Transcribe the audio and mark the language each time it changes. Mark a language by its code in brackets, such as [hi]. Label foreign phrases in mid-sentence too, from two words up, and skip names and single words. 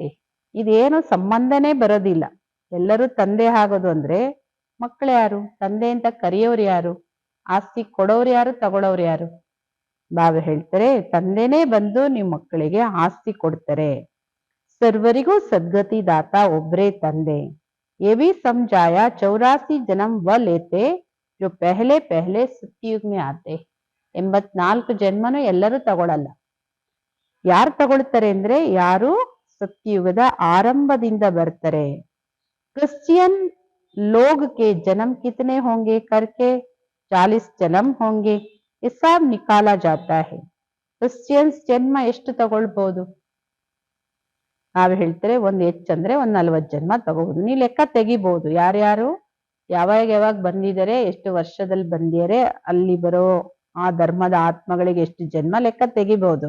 [kn] ಇದೇನು ಸಂಬಂಧನೇ ಬರೋದಿಲ್ಲ. ಎಲ್ಲರೂ ತಂದೆ ಆಗೋದು ಅಂದ್ರೆ ಮಕ್ಕಳು ಯಾರು? ತಂದೆ ಅಂತ ಕರೆಯೋರು ಯಾರು? ಆಸ್ತಿ ಕೊಡೋರು ಯಾರು? ತಗೊಳ್ಳೋರು ಯಾರು? ಬಾಬಾ ಹೇಳ್ತಾರೆ, ತಂದೆನೇ ಬಂದು ನಿಮ್ಮ ಮಕ್ಕಳಿಗೆ ಆಸ್ತಿ ಕೊಡ್ತಾರೆ. ಸರ್ವರಿಗೂ ಸದ್ಗತಿ ದಾತ ಒಬ್ರೇ ತಂದೆ. [hi] ये भी समझाया 84 जन्म व लेते जो पहले पहले सत्युग में आते. [kn] 84 ಜನ್ಮನು ಎಲ್ಲರೂ ತಗೊಳಲ್ಲ. ಯಾರು ತಗೊಳ್ತಾರೆ ಅಂದ್ರೆ ಯಾರು ಸತ್ಯುಗದ ಆರಂಭದಿಂದ ಬರ್ತಾರೆ. [hi] क्रिश्चियन लोग के जन्म कितने होंगे करके 40 जन्म होंगे, ये सब निकाला जाता है. [kn] ಕ್ರಿಶ್ಚಿಯನ್ಸ್ ಜನ್ಮ ಎಷ್ಟು ತಗೊಳ್ಬಹುದು? ನಾವ್ ಹೇಳ್ತಾರೆ ಒಂದ್ ಹೆಚ್ಚಂದ್ರೆ ಒಂದ್ 40 ಜನ್ಮ ತಗೋಬಹುದು. ನೀ ಲೆಕ್ಕ ತೆಗಿಬಹುದು ಯಾರ್ಯಾರು ಯಾವಾಗ ಬಂದಿದ್ದಾರೆ, ಎಷ್ಟು ವರ್ಷದಲ್ಲಿ ಬಂದಿದ್ದಾರೆ, ಅಲ್ಲಿ ಬರೋ ಆ ಧರ್ಮದ ಆತ್ಮಗಳಿಗೆ ಎಷ್ಟು ಜನ್ಮ ಲೆಕ್ಕ ತೆಗಿಬಹುದು.